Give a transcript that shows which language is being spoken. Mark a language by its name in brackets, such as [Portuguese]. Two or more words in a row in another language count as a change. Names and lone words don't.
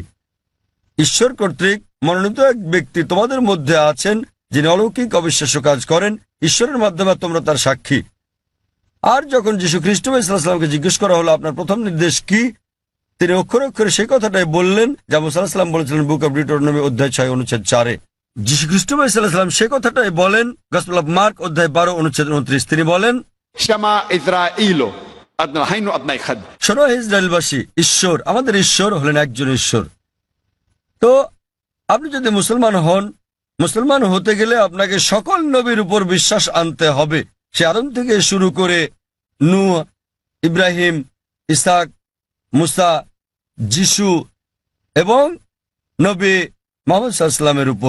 [Bangla] ঈশ্বর কর্তৃক মনোনীত এক ব্যক্তি তোমাদের মধ্যে আছেন যিনি অলৌকিক অবিশ্বাস্য কাজ করেন ঈশ্বরের মাধ্যমে, আর তোমরা তার সাক্ষী। আর যখন যীশু খ্রিস্ট [Arabic] صلى الله عليه وسلم [Bangla] জিজ্ঞেস করা হলো আপনার প্রথম নির্দেশ কি, তিনি অক্ষরে অক্ষরে সেই কথাটাই বললেন যা মুসা [Arabic] عليه السلام [Bangla] বলেছিলেন বুক অব ডিউটেরোনমি অধ্যায় 6 অনুচ্ছেদ 4-এ। যীশু খ্রিস্ট [Arabic] صلى الله عليه وسلم [Bangla] সেই কথাটাই বলেন গসপেল অফ মার্ক অধ্যায় 12 অনুচ্ছেদ 29। তিনি বলেন [Hebrew] שמע ישראל אלוהינו אדוני אחד. [Bangla] শোনো হে ইসরায়েলবাসী, ঈশ্বর আমাদের ঈশ্বর হলেন একজন ঈশ্বর। তো আপনি যদি মুসলমান হন, মুসলমান হতে গেলে আপনাকে সকল নবীর উপর বিশ্বাস আনতে হবে। সে আদম থেকে শুরু করে নূহ, ইব্রাহিম, ইসাক, মুসা, যিশু এবং নবী মুহাম্মদ [Arabic] صلى الله عليه وسلم [Bangla] উপর।